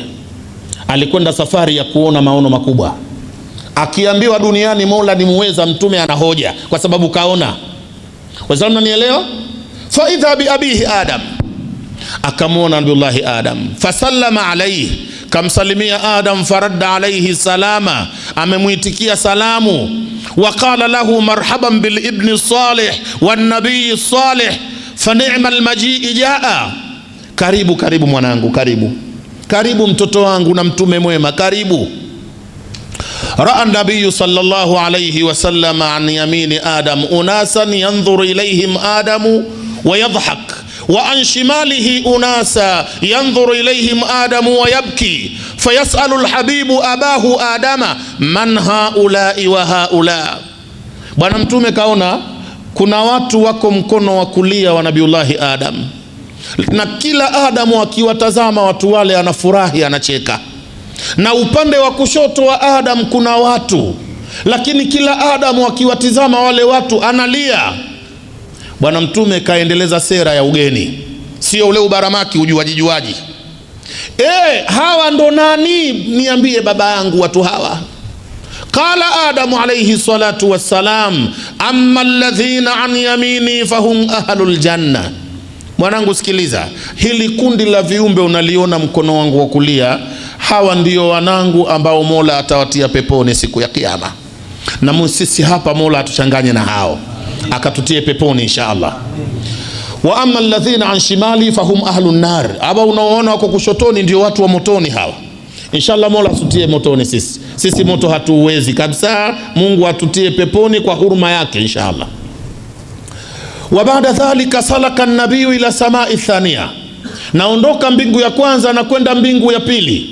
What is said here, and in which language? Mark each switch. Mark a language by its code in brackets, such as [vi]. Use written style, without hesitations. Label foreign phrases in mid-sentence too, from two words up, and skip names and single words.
[sw] Alikwenda safari ya kuona maono makubwa. Akiambiwa duniani Mola ni muweza, mtume ana hoja kwa sababu kaona. Wazalmu nanielewa? [ar] فإذا بأبيه [sw] Adam, akamwona Nabiullahi Adam. [ar] فسلم عليه, [sw] kamsalimia Adam. [ar] فرد عليه السلام, [sw] amemuitikia salamu. [ar] وقال له مرحبا بالابن الصالح والنبي الصالح فنعم المجيء جاء. [sw] Karibu karibu mwanangu, karibu karibu mtoto wangu na mtume mwema, karibu. [ar] رأى النبي صلى الله عليه وسلم عن يمين آدم أناسا ينظر إليهم آدم ويضحك وعن شماله أناسا ينظر إليهم آدم ويبكي فيسأل الحبيب أباه آدم من هؤلاء وهؤلاء. [sw] Bwana mtume kaona kuna watu wako mkono wa kulia wa Nabiullahi Adam, na kila Adamu akiwatazama watu wale anafurahi, anacheka. Na upande wa kushoto wa Adam kuna watu, lakini kila Adamu akiwatizama wale watu analia. Bwana Mtume kaendeleza sera ya ugeni, sio ule ubaramaki ujuaji. Hawa ndo nani? Niambie baba yangu watu hawa. [ar] قال آدم عليه الصلاة والسلام أما الذين عن يمين فهم أهل الجنة. [sw] Mwanangu sikiliza, hili kundi la viumbe unaliona mkono wangu wa kulia, hawa ndio wanangu ambao Mola atawatia peponi siku ya Kiyama. Na sisi hapa Mola atuchanganye na hao, akatutie peponi inshallah. [ar] وأما الذين عن شمال فهم أهل النار. [sw] Aba unaoona wako kushotoni ndio watu wa motoni hawa. Inshallah Mola atutie motoni sisi. Sisi moto hatuwezi kabisa. Mungu atutie peponi kwa huruma yake inshallah. [ar] وبعد ذلك سلك النبي إلى السماء الثانية. [sw] Naondoka mbingu ya kwanza na kwenda mbingu ya pili.